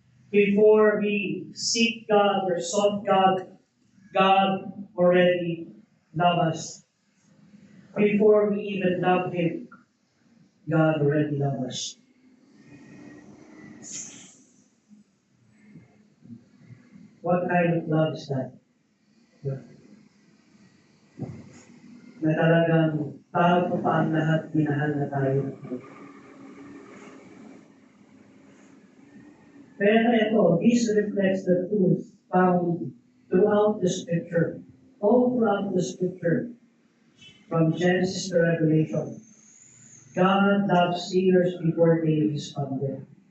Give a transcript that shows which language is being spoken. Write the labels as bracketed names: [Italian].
[English] Before we seek God or sought God, God already loved us. Before we even love Him, God already loved us. What kind of love is that? [Filipino] Na talagang tao pa ang lahat, minahal na tayo. Pero ito, [English] this reflects the truth found throughout the Scripture. All throughout the Scripture, from Genesis to Revelation, God loved sinners before they responded.